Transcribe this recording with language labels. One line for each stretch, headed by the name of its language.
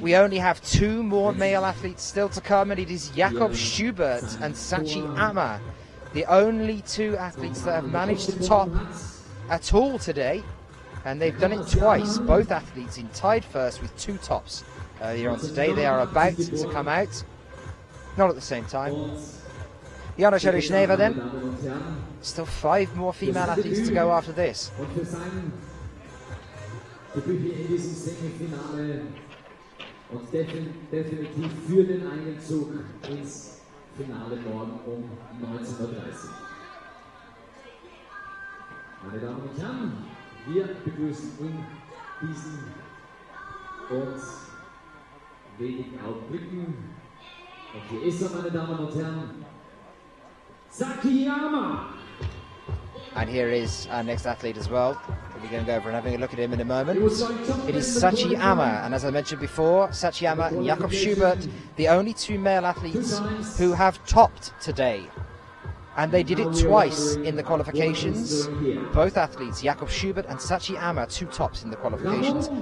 English: We only have 2 more male athletes still to come, and it is Jakob Schubert and Sachi Ama, the only 2 athletes that have managed to top at all today, and they've done it twice. Both athletes in tied first with 2 tops earlier on today. They are about to come out, not at the same time. Jana Scherishneva then. Still 5 more female athletes to go after this.
German: Debüt in diesem Semifinale und definitiv für den Einzug ins Finale morgen um 19:30 Uhr. Meine Damen und Herren, wir begrüßen in diesen und wenigen Augenblicken, und hier ist er, meine Damen und Herren, Sakiyama!
English: And here is our next athlete as well. We're going to go over and having a look at him in a moment. It is Sachi Ama, and as I mentioned before, Sachi Ama and Jakob Schubert, the only 2 male athletes who have topped today. And they did it twice in the qualifications. Both athletes, Jakob Schubert and Sachi Ama, 2 tops in the qualifications.